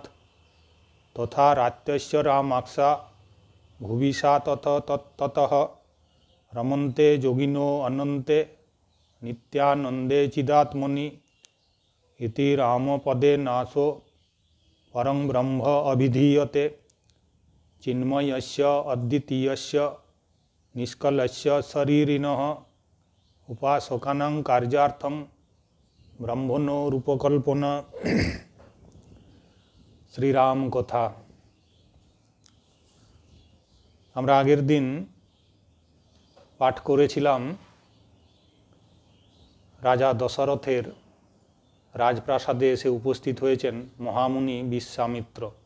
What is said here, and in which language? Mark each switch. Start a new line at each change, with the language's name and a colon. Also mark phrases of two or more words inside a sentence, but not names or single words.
Sanskrit: तथा रात्यस्य रामाक्षा भुविषा ततः रमन्ते योगिनो अनन्ते नित्यानन्दे चिदात्मनि इति रामपदे नासो परं ब्रह्म अभिधीयते चिन्मयस्य अद्वितीयस्य निष्कलस्य शरीरिणः उपासकानां कार्यार्थं ब्रह्मणो रूपकल्पना।
Bangla: শ্রীরাম কথা। আমরা আগের দিন পাঠ করেছিলাম রাজা দশরথের রাজপ্রাসাদে এসে উপস্থিত হয়েছেন মহামুনি বিশ্বামিত্র।